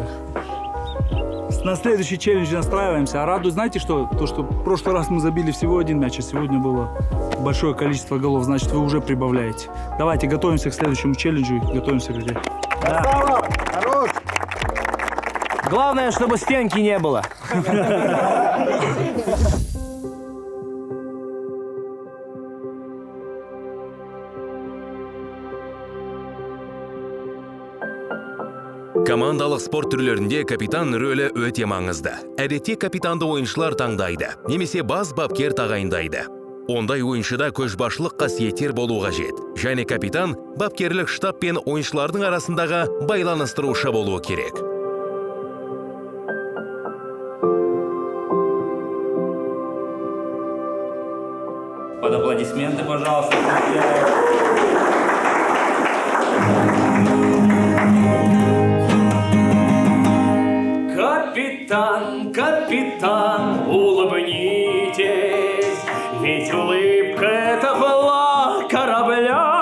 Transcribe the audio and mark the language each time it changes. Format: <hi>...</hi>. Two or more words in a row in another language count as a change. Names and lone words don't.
<ru>На следующий челлендж настраиваемся. А радует, знаете что? То, что в прошлый раз мы забили всего один мяч, а сегодня было большое количество голов. Значит, вы уже прибавляете. Давайте готовимся к следующему челленджу и готовимся к игре. Да. Хорош! Главное, чтобы стенки не было.</ru> <kk>Командалық спорт түрлерінде капитан рөлі өте маңызды. Әдетте капитанды ойыншылар таңдайды, немесе бас бапкер тағайындайды. Ондай ойыншыда көшбасшылық қасиеттер болу қажет. Және капитан бапкерлік штаб пен ойыншылардың арасындағы байланыстырушы болуы керек.</kk> <ru>Под аплодисменты, пожалуйста. Капитан, улыбнитесь, ведь улыбка — это флаг корабля.</ru>